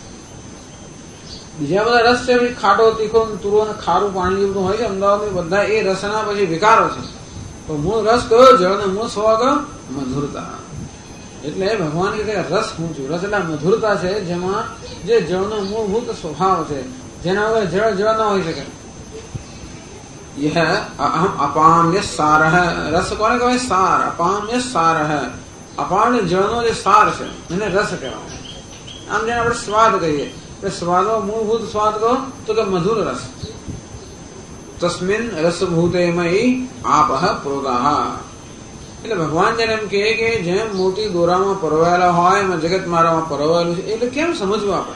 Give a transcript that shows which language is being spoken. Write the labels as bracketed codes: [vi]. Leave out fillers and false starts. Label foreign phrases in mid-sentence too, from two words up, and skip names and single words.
[gu] બીજા બધા રસ છે ખાટો, તીખો, તુરો અને ખારું પાણી જેવું હોય છે અમદાવાદમાં, બધા એ રસના પછી વિકારો છે. તો મૂળ રસ કયો? જળનો મૂળ સ્વભાવ કયો? મધુરતા. એટલે ભગવાન કે રસ હું છું. રસ એટલે મધુરતા છે જેમાં જે જળનો મૂળભૂત સ્વભાવ છે, જેના વગર જળ જળ ન હોઈ શકે. [sa] यह अहम अपाम्य सारः, [gu] રસ કોને કહે સાર, [sa] अपाम्य सारः. [gu] અપાન જળનો જે સાર છે એને રસ કહેવાય. આમ જેને આપણે સ્વાદ કહીએ, સ્વાદનો મૂળભૂત સ્વાદ કહો તો કે મધુર રસ. [sa] તસ્મિન રસભૂતેમય આપઃ પ્રોતાઃ. [gu] એટલે ભગવાન જેને એમ કહે કે જેમ મોતી દોરામાં પરોવાયેલા હોય એમાં જગત મારામાં પરોવાયેલું છે, એટલે કેમ સમજવું આપણે?